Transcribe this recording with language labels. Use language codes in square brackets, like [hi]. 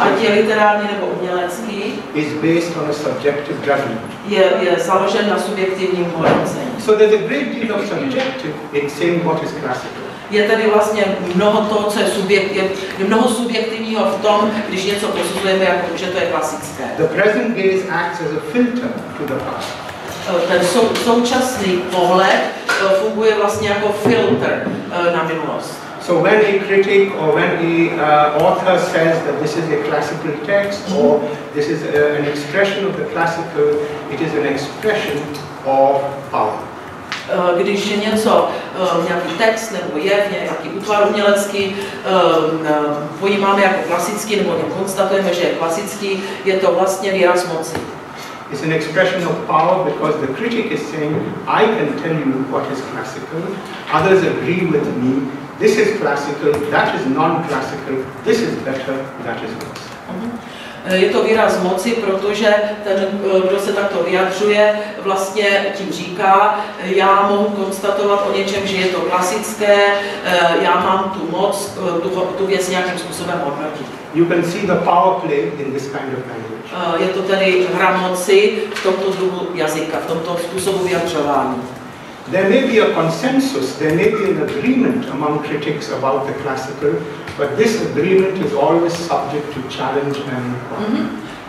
[cs] ať je literární nebo umělecký, [en] is based on a subjective judgment. [cs] Je založen na subjektivním hodnocení. [en] So there's a great deal of subjective in saying what is classical. [cs] Je tedy vlastně mnoho toho, co je mnoho subjektivního v tom, když něco posuzujeme, jako že to je klasické. [en] The present gaze acts as a filter to the past. [cs] Ten současný pohled funguje vlastně jako filtr na minulost. [en] So when a critic or when a author says that this is a classical text or this is an expression of the classical, it is an expression of power. [cs] Když něco, nějaký text nebo jev, nějaký útvar umělecký pojímáme jako klasický nebo konstatujeme, že je klasický, je to vlastně výraz moci. [en] It's an expression of power because the critic is saying, I can tell you what is classical, others agree with me, this is classical, that is non-classical, this is better, that is worse. [cs] Je to výraz moci, protože ten, kdo se takto vyjadřuje, vlastně tím říká, já mohu konstatovat o něčem, že je to klasické, já mám tu moc, tu věc nějakým způsobem hodnotit. [en] You can see the power play in this kind of language. [cs] Je to tedy hra moci v tomto druhu jazyka, v tomto způsobu vyjadřování. [en] There may be a consensus, there may be an agreement among critics about the classical, but this agreement is always subject to challenge and